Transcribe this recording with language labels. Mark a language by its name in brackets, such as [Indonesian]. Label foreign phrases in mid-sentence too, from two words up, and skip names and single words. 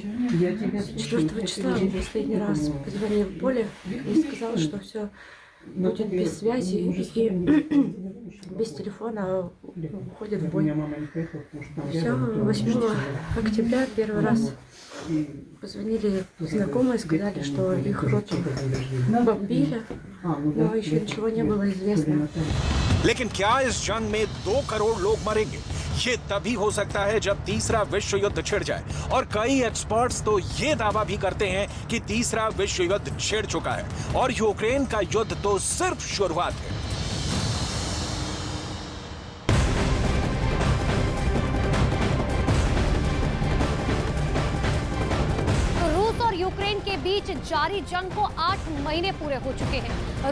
[Russian] 4 числа он последний раз позвонил в поле и сказал, что все будет без связи и без телефона уходит в бой. Все, 8 октября первый раз позвонили знакомые, сказали, что их роту бомбили, но еще ничего не было известно. [Hindi] लेकिन क्या इस जंग में 2 करोड़ लोग मरेंगे? ये तभी हो सकता है जब तीसरा विश्व युद्ध छिड़ जाए। और कई एक्सपर्ट्स तो ये दावा भी करते हैं कि तीसरा विश्व युद्ध छिड़ चुका है और यूक्रेन का युद्ध तो सिर्फ शुरुआत है। रूस और यूक्रेन के बीच जारी जंग को 8 महीने पूरे हो चुके हैं।